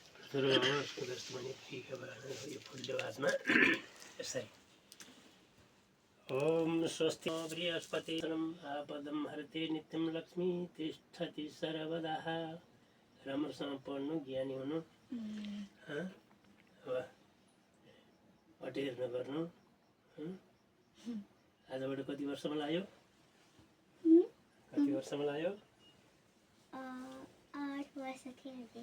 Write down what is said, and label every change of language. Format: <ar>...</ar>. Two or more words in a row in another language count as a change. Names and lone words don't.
<ne>सुदर्शमणि यो फुल्यो हातमा यसरी</ne> <sa>ओम स्वस्ति बृहस्पतिम् आपदं हरते नित्यं लक्ष्मी तिष्ठति सर्वदा</sa> <ne>राम्रोसँग पढ्नु ज्ञानी हुनु अटेर नगर्नु आजबाट कति वर्षमा लाग्यो 8 वर्ष थियो</ne>